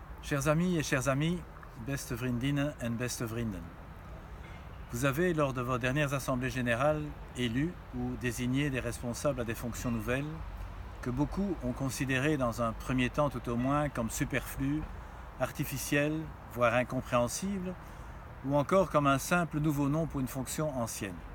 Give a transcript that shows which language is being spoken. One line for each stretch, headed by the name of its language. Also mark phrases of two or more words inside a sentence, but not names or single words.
French: Chers amis et chères amies,
Dutch: beste vriendinnen en beste vrienden.
French: Vous avez, lors de vos dernières assemblées générales, élu ou désigné des responsables à des fonctions nouvelles que beaucoup ont considérées dans un premier temps tout au moins comme superflues, artificielles, voire incompréhensibles, ou encore comme un simple nouveau nom pour une fonction ancienne.